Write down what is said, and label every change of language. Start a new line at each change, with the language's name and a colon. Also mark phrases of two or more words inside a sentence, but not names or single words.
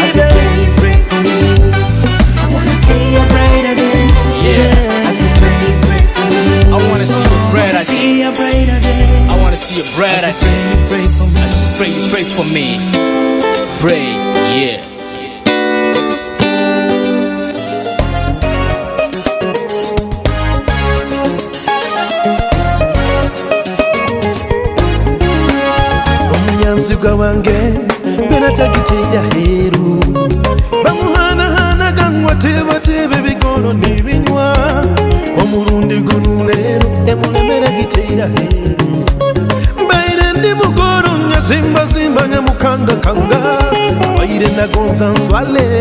English: As you pray, you pray for me. I wanna see a brighter day. Yeah. As you pray, you pray for me. I wanna see a brighter day. See a brighter day. I wanna see a brighter day. Pray for me. Pray for me. Pray, yeah.
Nyoro: Omunyanziga wange bena tagitira heru bamuhanahana gangwatebatebe bigolo nebinywa omurundi guno leero emulemera gitira heru mbaire ndi mugoro nyazimba nyamukanga waire nagonza nswale